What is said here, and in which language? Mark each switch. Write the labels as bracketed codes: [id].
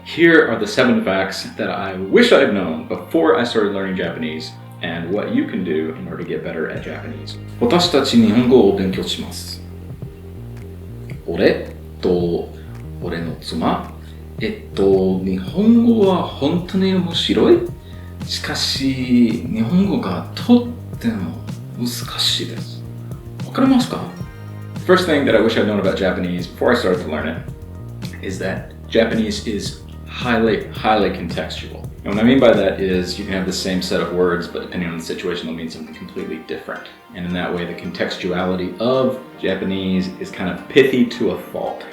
[en] Here are the 7 facts that I wish I'd known before I started learning Japanese and what you can do in order to get better at Japanese. [ja] 私たち日本語を勉強します。俺と俺の妻。日本語は本当に面白い。しかし、日本語がとっても難しいです。わかりますか? [en] First thing that I wish I'd known about Japanese before I started to learn it is that Japanese is highly contextual. And what I mean by that is you can have the same set of words, but depending on the situation, they'll mean something completely different. And in that way, the contextuality of Japanese is kind of pithy to a fault.